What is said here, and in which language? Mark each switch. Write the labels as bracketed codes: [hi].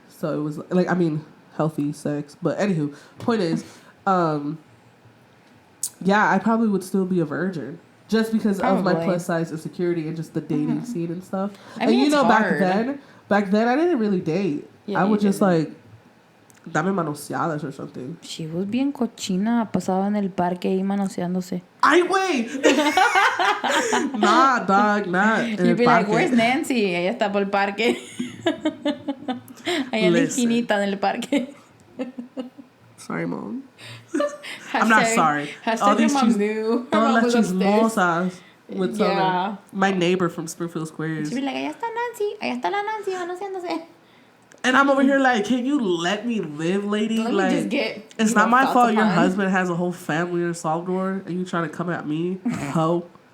[en] So it was, like, I mean, healthy sex. But anywho, point is, yeah, I probably would still be a virgin. Just because of my plus size insecurity and just the dating scene and stuff. I mean, and you know, hard. back then I didn't really date. Yeah, I would just like [es] dame manoseadas [en] or something. She was [es] bien cochina, pasaba en el parque ahí manoseándose. Ay, güey. [en] Nah, dog, not. You'd be like, where's Nancy? [es] Ella está por el parque. Allá en la esquinita del parque. [en] Sorry, Mom. I'm not sorry. All these cheese, [es] todas las chismosas [en] would tell her. My neighbor from Springfield Squares. She'd be like, [es] allá está la Nancy, manoseándose. [en] And I'm over here like, can you let me live, lady? Let me just get. It's not my fault your husband has a whole family in El Salvador and you trying to come at me, ho.